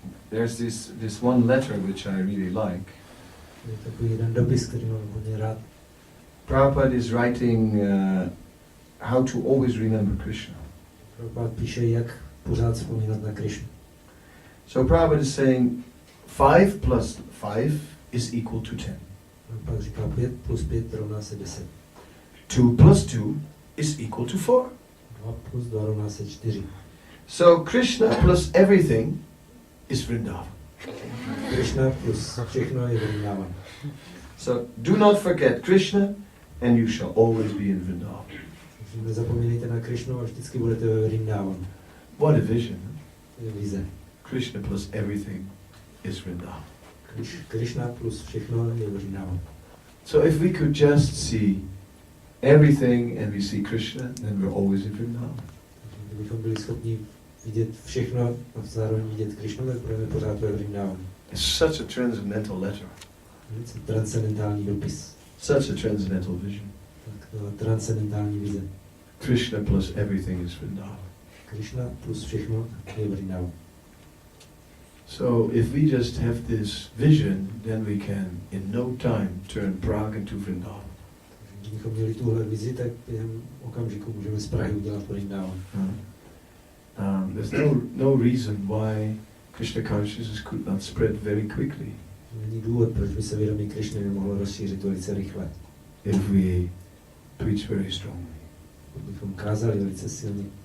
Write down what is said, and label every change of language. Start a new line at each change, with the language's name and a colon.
English: There's this one letter which I really like.
Czech: Je takový jeden dopis, který mám hodně rád.
English: Prabhupada is writing how to always remember Krishna.
Czech: Prabhupada píše, jak pořád vzpomínat na Krishnu.
English: So Prabhupada is saying 5 plus 5 is equal to 10.
Czech: Pak říká 5 plus 5 rovná se 10.
English: 2 plus 2 is equal to 4.
Czech: 2 plus 2 rovná se 4.
English: So Krishna plus everything is Vrindavan.
Czech: Krishna plus všechno je Vrindavan.
English: So do not forget Krishna and you shall always be in Vrindavan.
Czech: Takže nezapomínejte na Krishnu a vždycky budete ve Vrindavanu.
English: What a vision.
Czech: To je vize.
English: Krishna plus everything is Vrindavan.
Czech: Krishna plus všechno je Vrindavan.
English: So if we could just see everything and we see Krishna, then we're always in Vrindavan.
Czech: Kdybychom byli schopni vidět všechno a zároveň vidět Krishnu, tak budeme pořád ve Vrindavanu.
English: It's such a transcendental letter.
Czech: Transcendentální dopis.
English: Such a transcendental vision.
Czech: Tak transcendentální vize.
English: Krishna plus everything is Vrindavan.
Czech: Krishna plus všechno je Vrindavan.
English: So if we just have this vision, then we can in no time turn Prague into Vrindavan.
Czech: Kdybychom měli tuhle vizi, tak během okamžiku můžeme z Prahy udělat Vrindavan.
English: There's no reason why Krishna consciousness could not spread very quickly.
Czech: Není důvod, proč by se vědomí Krishny nemohlo rozšířit velice rychle.
English: If we preach very strongly.
Czech: Kdybychom kázali velice silně.